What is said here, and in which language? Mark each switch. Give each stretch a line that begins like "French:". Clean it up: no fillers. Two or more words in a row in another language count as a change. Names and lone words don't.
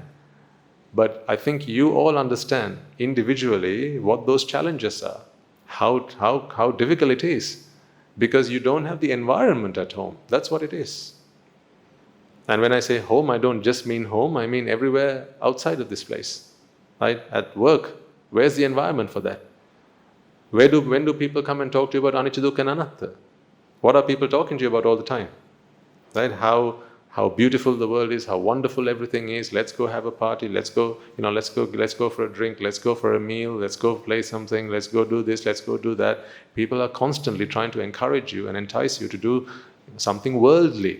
English: But I think you all understand individually what those challenges are, how difficult it is, because you don't have the environment at home. That's what it is. And when I say home, I don't just mean home, I mean everywhere outside of this place. Right? At work, where's the environment for that? When do people come and talk to you about anicca, dukkha and anatta? What are people talking to you about all the time? Right? How beautiful the world is, how wonderful everything is. Let's go have a party. Let's go for a drink. Let's go for a meal. Let's go play something. Let's go do this. Let's go do that. People are constantly trying to encourage you and entice you to do something worldly.